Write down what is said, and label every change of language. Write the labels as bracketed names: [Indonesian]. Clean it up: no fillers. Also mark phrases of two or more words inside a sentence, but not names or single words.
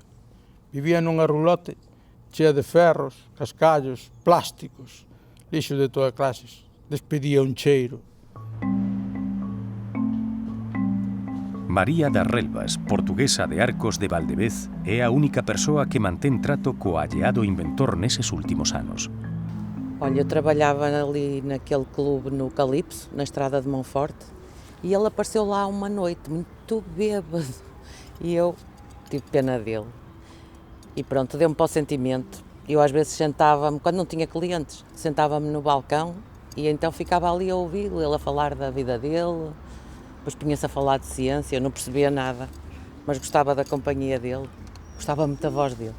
[Galician] Vivía nunha rulote chea de ferros, cascallos, plásticos, lixo de todas clases. Despedía un cheiro. María das Relvas, portuguesa de Arcos de Valdevez, é a única persoa que mantén trato co alleado inventor neses últimos anos. [Portuguese] Olha, eu trabalhava ali naquele clube no Calypso, na estrada de Monforte, e ele apareceu lá uma noite, muito bêbado, e eu tive pena dele. E pronto, deu-me para o sentimento. Eu às vezes sentava-me, quando não tinha clientes, sentava-me no balcão e então ficava ali a ouvi-lo, ele a falar da vida dele, depois punha-se a falar de ciência, eu não percebia nada, mas gostava da companhia dele, gostava muito da voz dele.